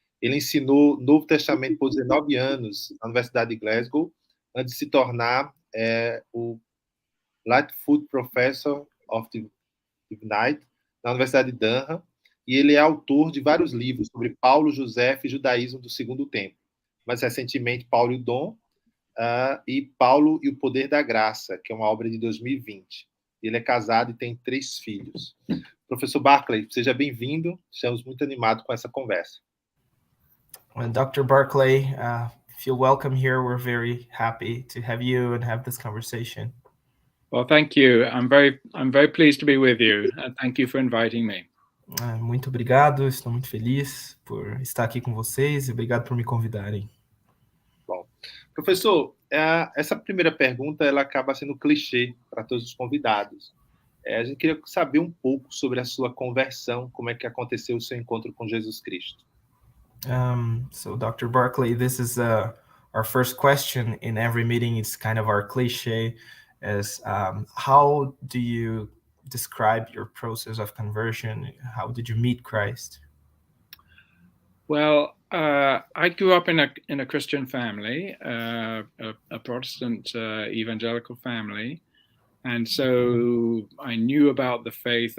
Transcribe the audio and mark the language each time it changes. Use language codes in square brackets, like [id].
[pt] Ele ensinou Novo Testamento por 19 anos na Universidade de Glasgow, antes de se tornar o Lightfoot Professor of Divinity na Universidade de Durham, e ele é autor de vários livros sobre Paulo, Josefo e Judaísmo do Segundo Templo. Mais recentemente, Paulo e o Dom, e Paulo e o Poder da Graça, que é uma obra de 2020. Ele é casado e tem 3 filhos. Professor Barclay, seja bem-vindo. Estamos muito animados com essa conversa. [en] Dr. Barclay, feel welcome here. We're very happy to have you and have this conversation. Well, thank you. I'm very pleased to be with you. Thank you for inviting me. [pt] Muito obrigado. Estou muito feliz por estar aqui com vocês e obrigado por me convidarem. Bom, professor, essa primeira pergunta ela acaba sendo clichê para todos os convidados. A gente queria saber um pouco sobre a sua conversão, como é que aconteceu o seu encontro com Jesus Cristo. [en] So, Dr. Barclay, this is our first question in every meeting. It's kind of our cliche, as how do you describe your process of conversion? How did you meet Christ? Well, I grew up in a Christian family, a Protestant evangelical family, and so I knew about the faith.